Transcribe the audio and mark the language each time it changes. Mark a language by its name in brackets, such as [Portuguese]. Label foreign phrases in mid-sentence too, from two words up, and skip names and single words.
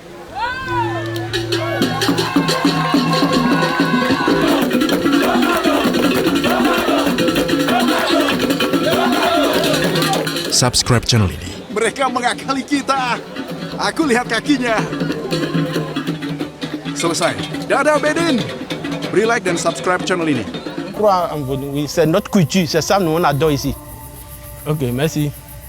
[Indonesian] Subscribe channel ini. Mereka mengakali kita. Aku lihat kakinya. Selesai. Dadah, Bedin. Beri like dan subscribe channel ini. [French] C'est notre culture, c'est ça nous on adore ici. Ok, merci.